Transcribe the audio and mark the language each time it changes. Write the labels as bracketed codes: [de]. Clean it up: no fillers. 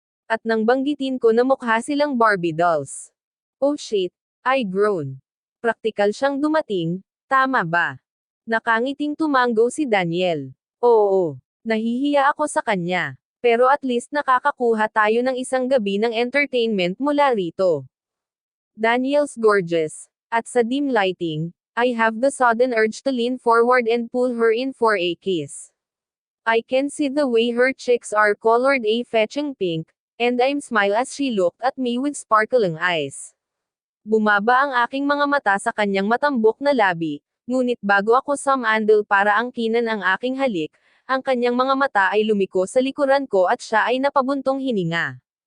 [tl] At nang banggitin ko na mukha silang Barbie dolls. [en] Oh shit, I groan. [tl] Praktikal siyang dumating, tama ba? Nakangiting tumango si Daniel. Oo, nahihiya ako sa kanya. Pero at least nakakakuha tayo ng isang gabi ng entertainment mula rito. [en] Daniel's gorgeous. [tl] At sa [en] dim lighting, I have the sudden urge to lean forward and pull her in for a kiss. I can see the way her cheeks are colored a fetching pink, and I'm smile as she looked at me with sparkling eyes. [tl] Bumaba ang aking mga mata sa kanyang matambok na labi, Ngunit bago ako sumandal para angkinan ang aking halik, ang kanyang mga mata ay lumiko sa likuran ko at siya ay napabuntong hininga.